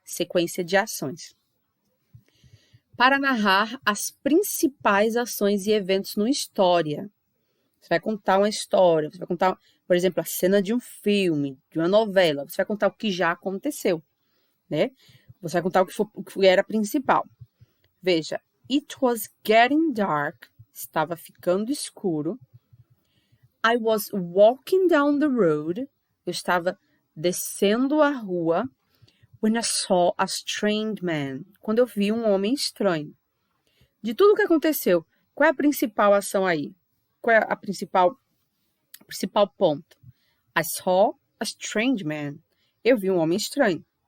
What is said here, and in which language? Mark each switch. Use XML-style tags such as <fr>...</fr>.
<pt>Sequência de ações. Para narrar as principais ações e eventos numa história. Você vai contar uma história, você vai contar, por exemplo, a cena de um filme, de uma novela. Você vai contar o que já aconteceu, né? Você vai contar o que era principal. Veja,</pt> <en>it was getting dark,</en> <pt>estava ficando escuro.</pt> <en>I was walking down the road,</en> <pt>eu estava descendo a rua.</pt> <en>When I saw a strange man,</en> <pt>quando eu vi um homem estranho. De tudo o que aconteceu, qual é a principal ação aí? Qual é a principal ponto?</pt> <en>I saw a strange man.</en> <pt>Eu vi um homem estranho.</pt>